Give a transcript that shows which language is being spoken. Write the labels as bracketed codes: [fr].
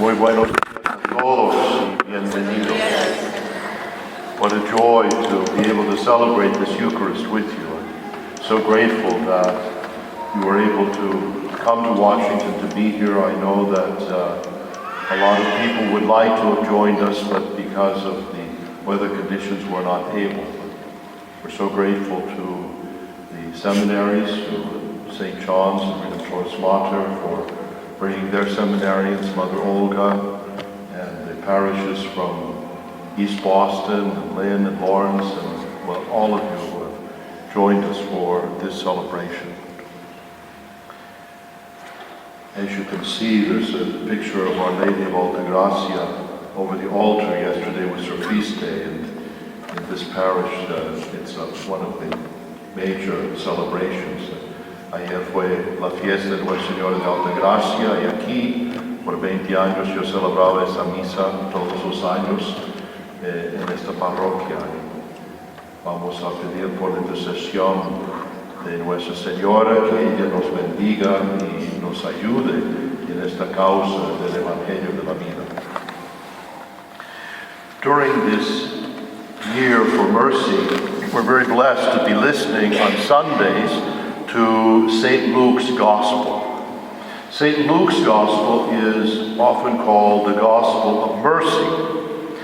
[es] Muy buenos días a todos y bienvenidos. [en] What a joy to be able to celebrate this Eucharist with you. I'm so grateful that you were able to come to Washington to be here. I know that a lot of people would like to have joined us, but because of the weather conditions, we're not able. We're so grateful to the seminaries, to St. John's and Redemptoris Mater for bringing their seminarians, Mother Olga, and the parishes from East Boston, and Lynn and Lawrence, and well, all of you who have joined us for this celebration. As you can see, there's a picture of Our Lady of Altagracia over the altar. Yesterday was her feast day, and in this parish, it's one of the major celebrations. [es] Ayer fue la fiesta de Nuestra Señora de Altagracia, y aquí por 20 años yo celebraba esa misa todos los años en esta parroquia. Vamos a pedir por la intercesión de Nuestra Señora que ella nos bendiga y nos ayude en esta causa del Evangelio de la vida. [en] During this year for mercy, we're very blessed to be listening on Sundays to St. Luke's Gospel. St. Luke's Gospel is often called the Gospel of Mercy.